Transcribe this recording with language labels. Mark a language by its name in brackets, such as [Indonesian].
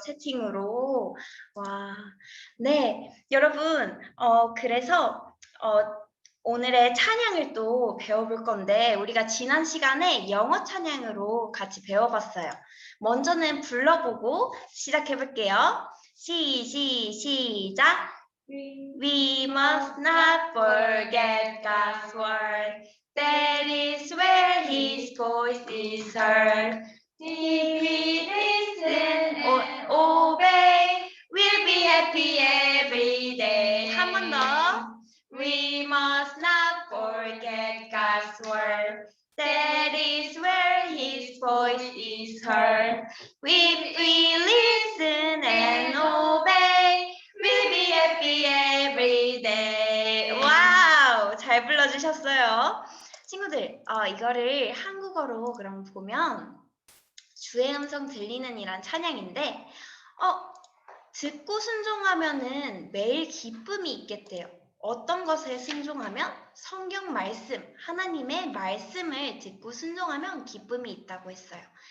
[Korean] 채팅으로. 와. 네, 여러분, 그래서 오늘의 찬양을 또 배워볼 건데 우리가 지난 시간에 영어 찬양으로 같이 배워봤어요. 먼저는 불러보고 시작해볼게요. 시작! [English] We must not forget God's word. That is where His voice is heard. If we listen and obey, we'll be happy every day. [Korean] 한 번 더. [English] We must not forget God's word. That is where His voice is heard. If we listen and obey, we'll be happy every day. [Korean] 와우! 잘 불러주셨어요. 친구들, 이거를 한국어로 그럼 보면 주의 음성 들리는 이란 찬양인데 듣고 순종하면은 매일 기쁨이 있겠대요. 어떤 것에 순종하면? 성경 말씀, 하나님의 말씀을 듣고 순종하면 기쁨이 있다고 했어요.